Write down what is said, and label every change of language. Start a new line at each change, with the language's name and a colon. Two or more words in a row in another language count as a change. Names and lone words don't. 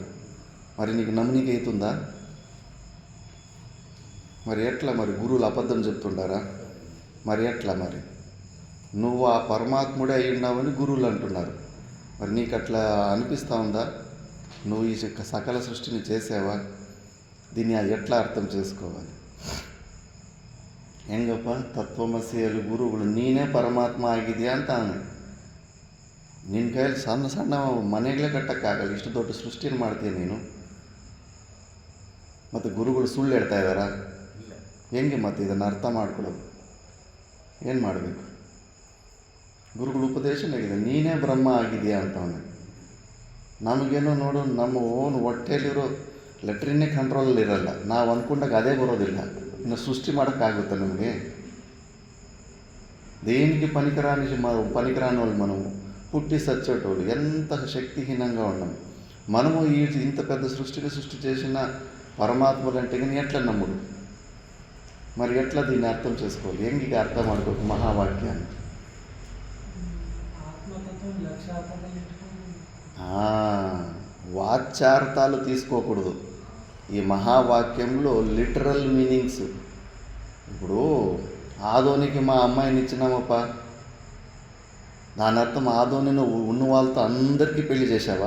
Telugu: మరి నీకు నమ్మనీకి అవుతుందా? మరి ఎట్లా? మరి గురువులు అబద్ధం చెప్తుంటారా? మరి ఎట్లా? మరి నువ్వు ఆ పరమాత్ముడే అయి ఉన్నావని గురువులు అంటున్నారు. మరి నీకు అట్లా అనిపిస్తూ ఉందా? నువ్వు ఈ సకల సృష్టిని చేసావా? దీన్ని ఎట్లా ಅರ್ಥ చేసుకోవాలి?
Kannada: ಹೆಂಗಪ್ಪ ತತ್ವಮಸಿಯಲ್ಲಿ ಗುರುಗಳು ನೀನೇ ಪರಮಾತ್ಮ ಆಗಿದೆಯಾ ಅಂತ ಅವನು. ನಿನ್ನ ಕೈಯಲ್ಲಿ ಸಣ್ಣ ಸಣ್ಣ ಮನೆಗಳೇ ಕಟ್ಟಕ್ಕಾಗಲ್ಲ, ಇಷ್ಟು ದೊಡ್ಡ ಸೃಷ್ಟಿನ ಮಾಡ್ತೀಯ ನೀನು. ಮತ್ತು ಗುರುಗಳು ಸುಳ್ಳು ಹೇಳ್ತಾ ಇದ್ದಾರಾ? ಹೆಂಗೆ ಮತ್ತೆ ಇದನ್ನು ಅರ್ಥ ಮಾಡ್ಕೊಳ್ಳೋದು? ಏನು ಮಾಡಬೇಕು? ಗುರುಗಳ ಉಪದೇಶನಾಗಿದೆ, ನೀನೇ ಬ್ರಹ್ಮ ಆಗಿದೆಯಾ ಅಂತವನು. ನಮಗೇನೋ ನೋಡು, ನಮ್ಮ ಓನ್ ಹೊಟ್ಟೆಯಲ್ಲಿರೋ ಲೆಟ್ರಿನ್ನೇ ಕಂಟ್ರೋಲಲ್ಲಿರಲ್ಲ, ನಾವು ಅಂದ್ಕೊಂಡಾಗ ಅದೇ ಬರೋದಿಲ್ಲ. ಇನ್ನು ಸೃಷ್ಟಿ ಮಾಡೋಕ್ಕಾಗುತ್ತೆ ನಮಗೆ?
Telugu: దేనికి పనికిరాని వాళ్ళు మనము, పుట్టి సచ్చేటోళ్ళు, ఎంత శక్తిహీనంగా ఉన్నాం మనము. ఇంత పెద్ద సృష్టి చేసిన పరమాత్మలు అంటే కానీ ఎట్లా నమ్ముడు? మరి ఎట్లా దీన్ని అర్థం చేసుకోవాలి?
Kannada: ಹೆಂಗೆ ಅರ್ಥ ಮಾಡ್ಬೇಕು మహావాక్యాన్ని?
Telugu: వాచ్యార్థాలు తీసుకోకూడదు. ఈ మహావాక్యంలో
English: literal meanings.
Telugu: ఇప్పుడు ఆదోనికి మా అమ్మాయిని ఇచ్చినామప్ప, దాని అర్థం ఆదోని నువ్వు ఉన్న వాళ్ళతో అందరికీ పెళ్లి చేసావా?